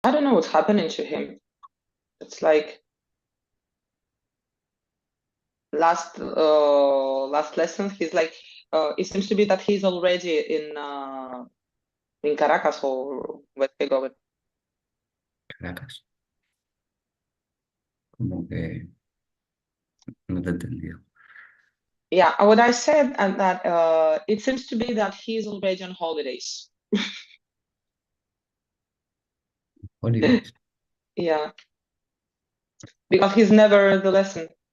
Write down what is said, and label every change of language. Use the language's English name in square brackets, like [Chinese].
[English] I don't know what's happening to him. It's like last lesson, he's like, it seems to be that he's already in Caracas or where he going. Caracas. [Spanish] Como que no te he entendido. [English] Yeah, what I said and that it seems to be that he's already on holidays. Holidays. Yeah, because he's never the lesson.